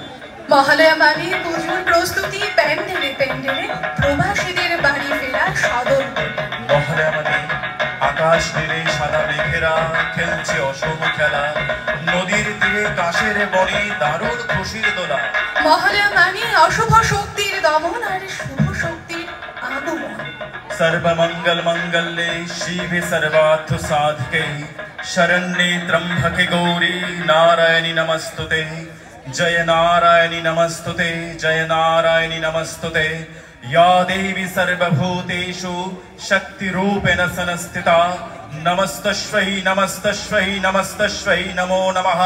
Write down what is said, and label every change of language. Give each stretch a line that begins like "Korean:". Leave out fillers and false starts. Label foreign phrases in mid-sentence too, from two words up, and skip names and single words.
Bangla: মহালয়া মানে পুজোর প্রস্তুতি প্যান্ডেলে প্যান্ডেলে, প্রবাসীদের বাড়ি ফেরা সদর। মহালয়া মানে আকাশ নীলে সাদা মেঘেরা খেলছে অসম খেলা, নদীর তীরে কাশের বনে দারুণ খুশির দোলা। মহালয়া মানে অশুভ শক্তির দমন আর শুভ শক্তির আগমন।
Sanskrit: सर्वमंगल मंगल्ये शिवे सर्वार्थ साधके, शरण्ये त्र्यंबके गौरी नारायणी नमस्तुते। जय नारायणी नमस्तुते, जय नारायणी नमस्तुते। या देवी सर्वभूतेषु शक्तिरूपेण संस्थिता, नमस्तस्यै नमस्तस्यै नमस्तस्यै नमो नमः।